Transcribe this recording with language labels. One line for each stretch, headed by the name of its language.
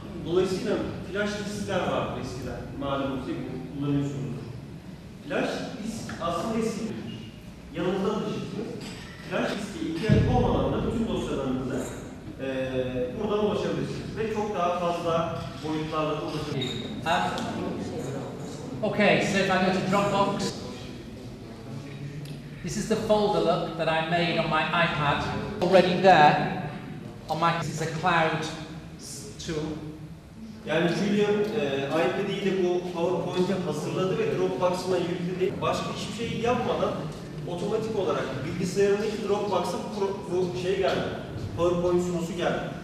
Turkish: Dolayısıyla flash diskler var eskiden, malumunuz hepiniz kullanıyorsunuz. Flash disk aslında eskidir. Yanınızda taşırsınız. Flash diske ihtiyaç olmadan da bütün dosyalarınıza buradan ulaşabilirsiniz. Ve çok daha fazla boyutlarla da ulaşabilirsiniz.
English: Okay, so if I go to Dropbox, this is the folder look that I made on my iPad. Already there on my, this is a cloud tool.
Turkish: Yani Julian iPad'iyle bu PowerPoint'i hazırladı ve Dropbox'ına yükledi. Başka hiçbir şey yapmadan otomatik olarak bilgisayarındaki Dropbox'a bu şey geldi. PowerPoint sunusu geldi.